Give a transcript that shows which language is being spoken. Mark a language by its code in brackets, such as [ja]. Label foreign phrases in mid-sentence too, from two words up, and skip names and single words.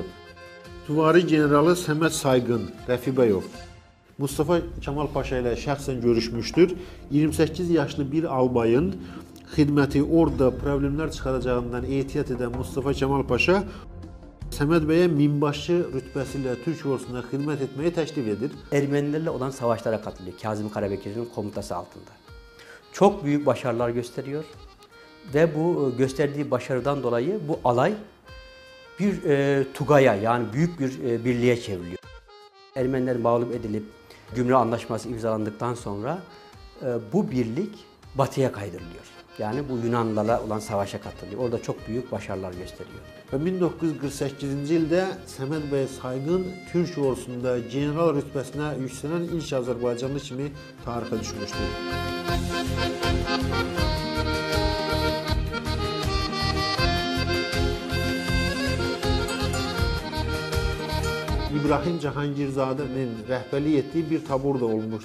[az] Süvari generalı Səməd Sayğın Rəfibəyov Mustafa Kemal Paşa ilə şəxsən görüşmüşdür. 28 yaşlı bir albayın xidməti orada problemlər çıxaracağından ehtiyat edən Mustafa Kemal Paşa Səməd bəyə minbaşı rütbəsi ilə Türk ordusuna xidmət etməyi təklif edir. [tr] Ermenilerle olan savaşlara katılıyor Kazım Karabekir'in komutası altında. Çok büyük başarılar gösteriyor ve bu gösterdiği başarıdan dolayı bu alay bir Tugay'a yani büyük bir birliğe çevriliyor. Ermeniler mağlup edilip Gümrük Anlaşması imzalandıktan sonra bu birlik batıya kaydırılıyor. Yani bu Yunanlılarla olan savaşa katılıyor. Orada çok büyük başarılar gösteriyor. [az] Və 1948-ci ildə Səməd bəy Sayğın Türk ordusunda general rütbəsinə yüksələn ilk Azərbaycanlı kimi tarixə düşmüşdür. İbrahim Cahangirzadənin rəhbərlik etdiyi bir tabur da olmuşdur.